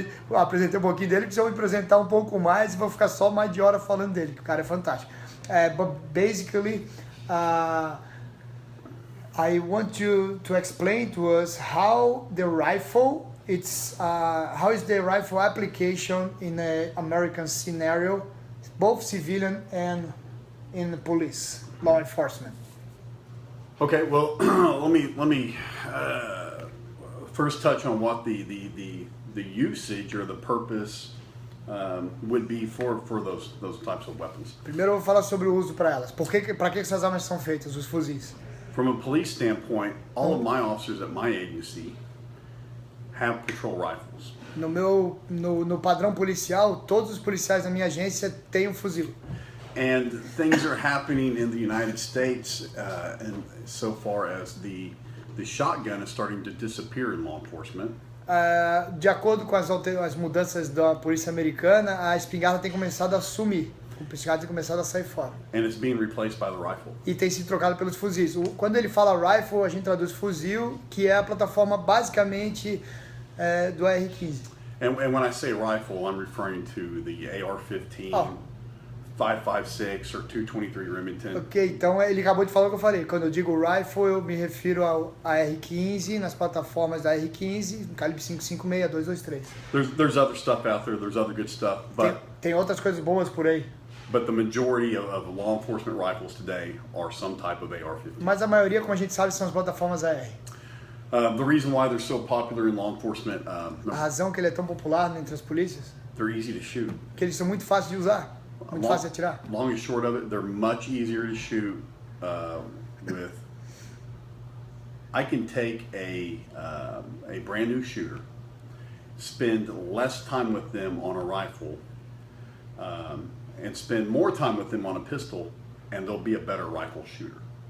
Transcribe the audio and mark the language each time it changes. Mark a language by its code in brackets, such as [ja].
[pt] Apresentei um pouquinho dele, preciso me apresentar um pouco mais e vou ficar só mais de hora falando dele, que o cara é fantástico. [en] But basically, I want you to explain to us how the rifle, how is the rifle application in an American scenario, both civilian and in the police, law enforcement. Okay, well, let me first touch on what the usage or the purpose would be for those types of weapons. [pt] Primeiro eu vou falar sobre o uso para elas. Para que essas armas são feitas, os fuzis? [en] From a police standpoint, all of my officers at my agency have patrol rifles. [pt] No padrão policial, todos os policiais da minha agência têm um fuzil. [en] And things are happening in the United States, and so far as the shotgun is starting to disappear in law enforcement. [pt] De acordo com as mudanças da polícia americana, a espingarda tem começado a sumir. A espingarda tem começado a sair fora. [en] And it's being replaced by the rifle. [pt] E tem sido trocado pelos fuzis. Quando ele fala rifle, a gente traduz fuzil, que é a plataforma basicamente do AR-15. [en] And when I say rifle, I'm referring to the AR-15, 5.56 or 223 Remington. [pt] Ok, então ele acabou de falar o que eu falei. Quando eu digo rifle, eu me refiro ao AR-15, nas plataformas da AR-15, calibre 5.56, 223. [en] There's other stuff out there, there's other good stuff, but [pt] tem outras coisas boas por aí. [en] But the majority of law enforcement rifles today are some type of AR-15. [pt] Mas a maioria, como a gente sabe, são as plataformas AR. [en] The reason why they're so popular in law enforcement, [pt] a razão que ele é tão popular entre as polícias, [en] they're easy to shoot. [pt] Que eles são muito fáceis de usar, muito fáceis de atirar. [en] Long and short of it, they're much easier to shoot with. I can take a brand new shooter, spend less time with them on a rifle, and spend more time with them on a pistol, and they'll be a better rifle shooter.